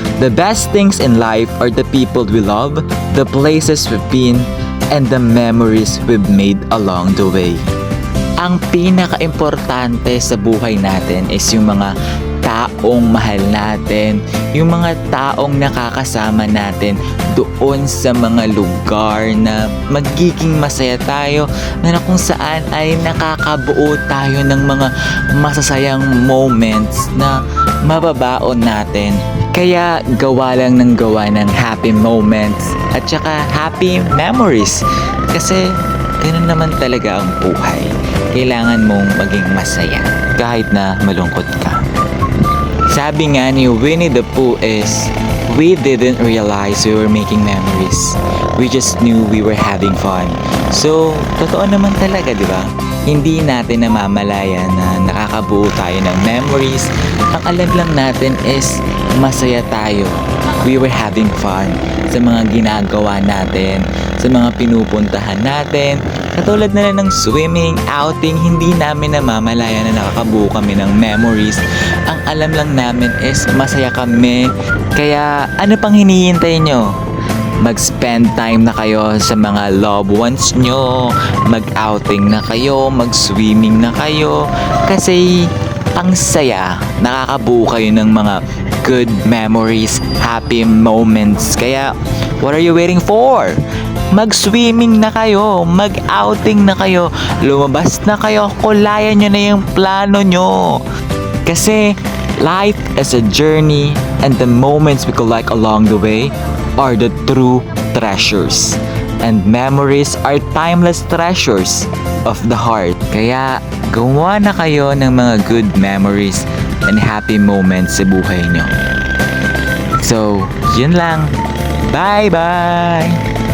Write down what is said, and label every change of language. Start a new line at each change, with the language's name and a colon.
English: The best things in life are the people we love, the places we've been, and the memories we've made along the way.
Filipino: Ang pinaka-importante sa buhay natin is yung mga taong mahal natin, yung mga taong nakakasama natin doon sa mga lugar na magiging masaya tayo, na kung saan ay nakakabuo tayo ng mga masasayang moments na mababaon natin. Kaya gawa lang ng gawa ng happy moments at saka happy memories. Kasi ganun naman talaga ang buhay. Kailangan mong maging masaya kahit na malungkot ka. Sabi nga ni
English: Winnie the Pooh is, we didn't realize we were making memories. We just knew we were having fun.
Filipino: So, totoo naman talaga, di ba? Hindi natin namamalayan na nakakabuo tayo ng memories. Ang alam lang natin is masaya tayo.
English: We were having fun
Filipino: sa mga ginagawa natin, sa mga pinupuntahan natin. Katulad na lang ng swimming, outing, hindi namin namamalayan na nakakabuo kami ng memories. Ang alam lang namin is masaya kami. Kaya ano pang hinihintay nyo? Mag-spend time na kayo sa mga loved ones nyo, mag-outing na kayo, mag-swimming na kayo, kasi ang saya, nakakabuo kayo ng mga
English: good memories, happy moments.
Filipino: Kaya,
English: what are you waiting for?
Filipino: Mag-swimming na kayo, mag-outing na kayo, lumabas na kayo, kulayan nyo na yung plano nyo.
English: Kasi, life is a journey and the moments we collect along the way are the true treasures. And memories are timeless treasures of the heart.
Filipino: Kaya gawa na kayo ng mga
English: good memories and happy moments
Filipino: sa buhay nyo. So, yun lang. Bye-bye!